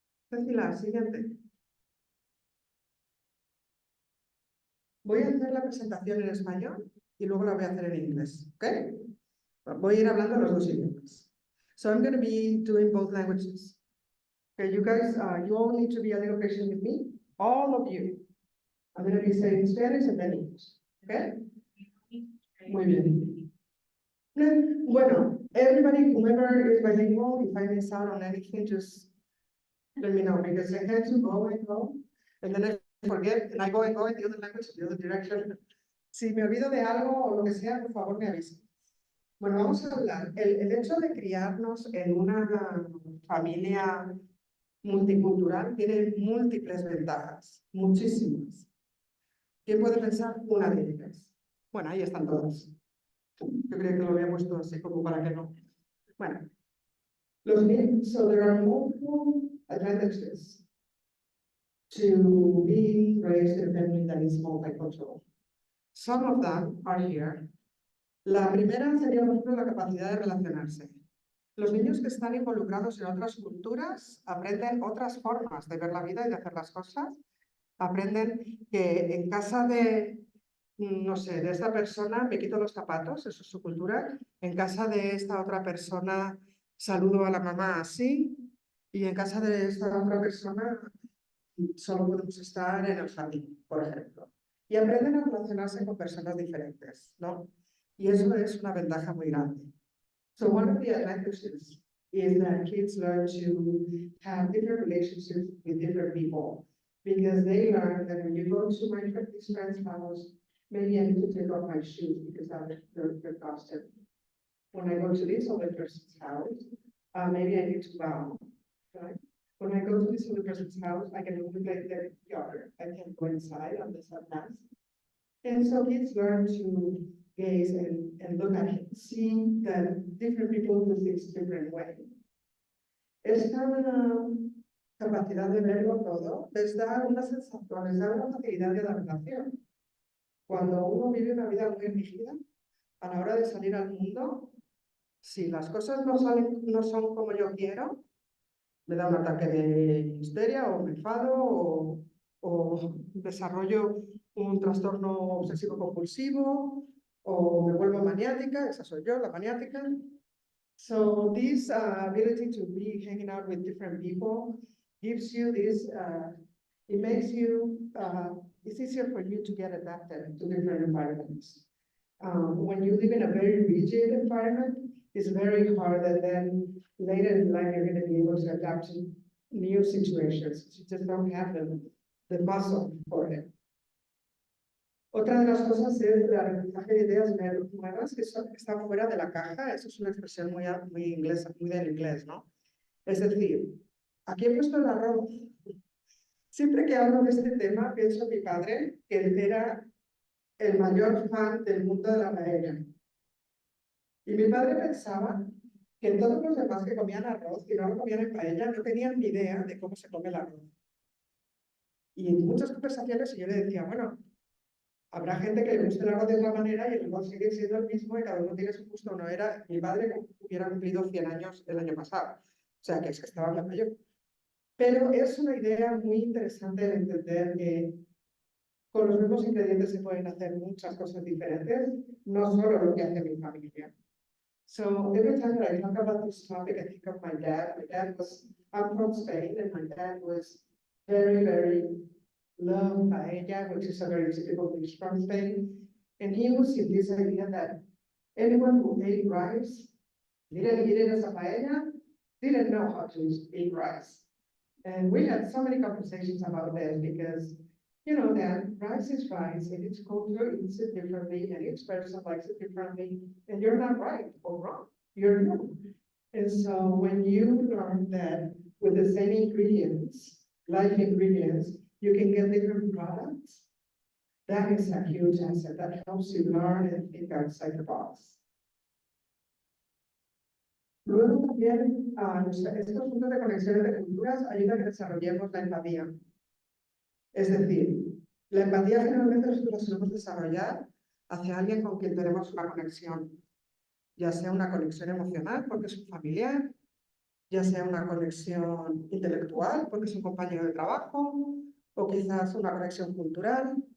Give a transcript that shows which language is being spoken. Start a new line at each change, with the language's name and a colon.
Spanish: La siguiente. Voy a hacer la presentación en español y luego la voy a hacer en inglés, ¿ok? Voy a ir hablando los dos idiomas.
English: So I'm going to be doing both languages. Okay, you guys, you all need to be a little patient with me, all of you. I'm going to be saying Spanish and then English,
Spanish: ¿ok? Muy bien.
English: Bueno, everybody, whoever is bilingual, if I miss out on anything, just let me know, because I had to go, and then I forget, and I go in the other language, the other direction.
Spanish: Si me olvido de algo o lo que sea, por favor me avisen. Bueno, vamos a hablar. El hecho de criarnos en una familia multicultural tiene múltiples ventajas, muchísimas. ¿Quién puede pensar una de ellas? Bueno, ahí están todas. Yo creo que lo había puesto así como para que no.
English: Bueno, so there are multiple advantages to being raised in a family that is multicultural. Some of them are here.
Spanish: La primera sería, por ejemplo, la capacidad de relacionarse. Los niños que están involucrados en otras culturas aprenden otras formas de ver la vida y de hacer las cosas. Aprenden que en casa de, no sé, de esta persona me quito los zapatos, eso es su cultura. En casa de esta otra persona saludo a la mamá así. Y en casa de esta otra persona solo podemos estar en el jardín, por ejemplo. Y aprenden a relacionarse con personas diferentes, ¿no? Y eso es una ventaja muy grande.
English: So one of the advantages is that kids learn to have different relationships with different people, because they learn that when you go to this friend's house, maybe I need to take off my shoes because they're costed. When I go to this other person's house, maybe I need to bow, right? When I go to this other person's house, I can only play their yard. I can't go inside unless I'm asked. And so kids learn to gaze and look at it, see that different people do things different way.
Spanish: Esta capacidad de verlo todo les da una sensación, les da una facilidad de adaptación. Cuando uno vive una vida muy rígida, a la hora de salir al mundo, si las cosas no son como yo quiero, me da un ataque de histeria o me enfado o desarrollo un trastorno obsesivo compulsivo o me vuelvo maniática, esa soy yo, la maniática.
English: So this ability to be hanging out with different people gives you this, it makes you, it's easier for you to get adapted to different environments. When you live in a very rigid environment, it's very hard, and then later in life you're going to be able to adapt to new situations. You just don't have the muscle for it.
Spanish: Otra de las cosas es el aprendizaje de ideas nuevas que están fuera de la caja. Eso es una expresión muy inglesa, muy del inglés, ¿no? Es decir, aquí he puesto el arroz. Siempre que hablo de este tema, pienso en mi padre, que él era el mayor fan del mundo de la paella. Y mi padre pensaba que todos los demás que comían arroz y no lo comían en paella no tenían ni idea de cómo se come el arroz. Y en muchas conversaciones yo le decía, bueno, habrá gente que le guste el arroz de otra manera y el arroz sigue siendo el mismo y cada uno tiene su gusto. No era, mi padre hubiera cumplido 100 años el año pasado, o sea que es que estaba hablando yo. Pero es una idea muy interesante de entender que con los mismos ingredientes se pueden hacer muchas cosas diferentes, no solo lo que hace mi familia.
English: So every time that I talk about this topic, I think of my dad. I'm from Spain, and my dad was very, very loved paella, which is a very typical dish from Spain. And he was in this idea that anyone who ate rice, didn't eat it as a paella, didn't know how to eat rice. And we had so many conversations about this because, you know, that rice is rice, and each culture eats it differently, and each person likes it differently, and you're not right or wrong, you're new. And so when you learn that with the same ingredients, life ingredients, you can get different products, that is a huge asset. That helps you learn and think outside the box.
Spanish: Luego también, estos puntos de conexiones de culturas ayudan a que desarrollemos la empatía. Es decir, la empatía generalmente nosotros la solemos desarrollar hacia alguien con quien tenemos una conexión, ya sea una conexión emocional porque es un familiar, ya sea una conexión intelectual porque es un compañero de trabajo, o quizás una conexión cultural.